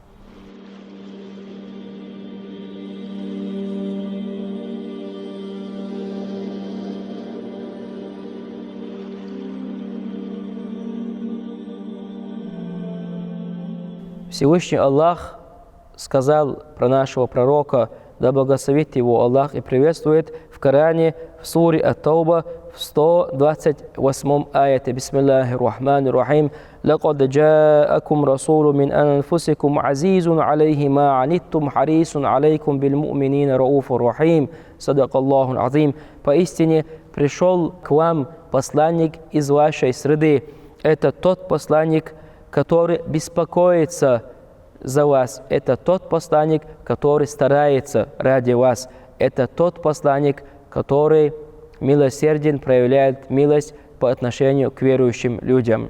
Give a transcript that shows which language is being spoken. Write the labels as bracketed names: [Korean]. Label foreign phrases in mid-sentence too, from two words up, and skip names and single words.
[Russian] Всевышний Аллах сказал про нашего пророка, да благословит его Аллах и приветствует, в Коране, в суре Ат-Тауба, в 128 аяте: [Arabic] «بسم الله الرحمن الرحيم، لقد جاءكم رسول من أنفسكم عزيز عليه ما عنتم حريص عليكم بالمؤمنين رؤوف رحيم، صدق الله العظيم». [Russian] Поистине пришел к вам посланник из вашей среды. Это тот посланник, который беспокоится за вас. Это тот посланник, который старается ради вас. Это тот посланник, который милосерден, проявляет милость по отношению к верующим людям.